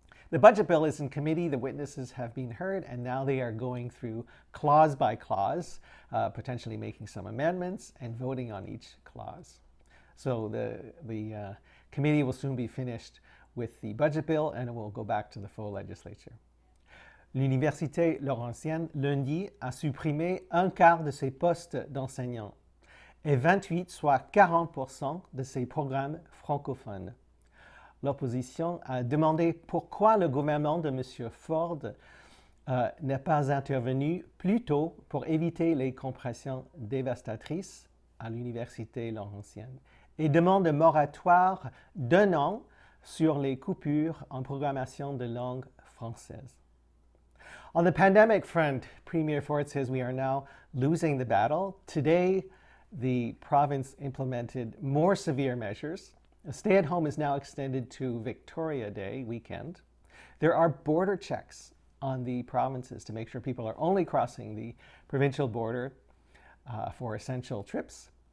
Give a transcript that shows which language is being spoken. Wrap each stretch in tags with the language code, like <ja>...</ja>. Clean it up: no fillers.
<en>The budget bill is in committee. The witnesses have been heard, and now they are going through clause by clause, potentially making some amendments and voting on each clause. So the committee will soon be finished with the budget bill, and it will go back to the full legislature.</en> <fr>L'Université Laurentienne, lundi, a supprimé un quart de ses postes d'enseignants et 28, soit 40% de ses programmes francophones. L'opposition a demandé pourquoi le gouvernement de M. Ford n'est pas intervenu plus tôt pour éviter les compressions dévastatrices à l'Université Laurentienne et demande un moratoire d'un an sur les coupures en programmation de langue française.</fr> <en>On the pandemic front, Premier Ford says we are now losing the battle. Today, the province implemented more severe measures. Stay-at-home is now extended to Victoria Day weekend. There are border checks on the provinces to make sure people are only crossing the provincial border for essential trips.</en>